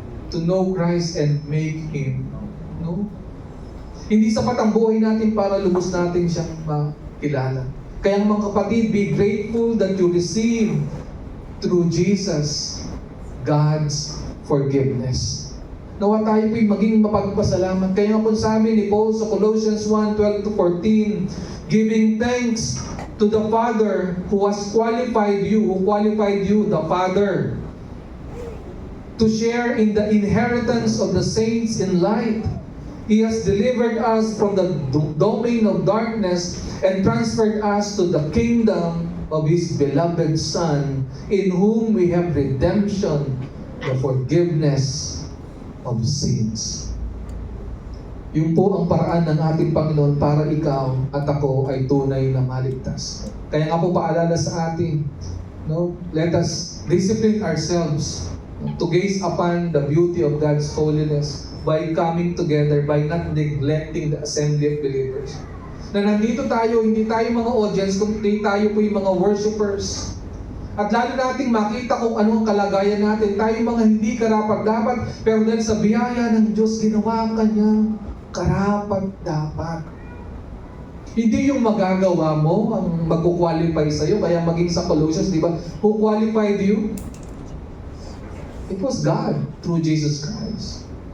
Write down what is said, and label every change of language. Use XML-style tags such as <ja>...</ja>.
<en>To know Christ and make Him known.</en> <tl>Hindi sapat ang buhay natin para lubos natin siyang makilala. Kaya mga kapatid,</tl> <en>be grateful that you receive through Jesus God's forgiveness.</en> <tl>Nawa tayo po'y maging mapagpasalamat. Kaya nga po sabi ni Paul sa</tl> <en>Colossians 1:12-14, giving thanks to the Father who qualified you, the Father, to share in the inheritance of the saints in light. He has delivered us from the domain of darkness and transferred us to the kingdom of His beloved Son, in whom we have redemption, the forgiveness of sins.</en> <tl>Yun po ang paraan ng ating Panginoon para ikaw at ako ay tunay na maligtas. Kaya nga po paalala sa atin, no?</tl> <en>Let us discipline ourselves to gaze upon the beauty of God's holiness by coming together, by not neglecting the assembly of believers.</en> <tl>Na nandito tayo, hindi tayo mga audience, kundi tayo po yung mga worshipers. At lalo nating makita kung ano ang kalagayan natin. Tayo mga hindi karapat-dapat, pero dahil sa biyaya ng Diyos, ginawa kanyang karapat-dapat. Hindi yung magagawa mo ang mag-qualify sa'yo, kaya maging sa Colossians, di ba?</tl> <en>Who qualified you? It was God through Jesus Christ.</en>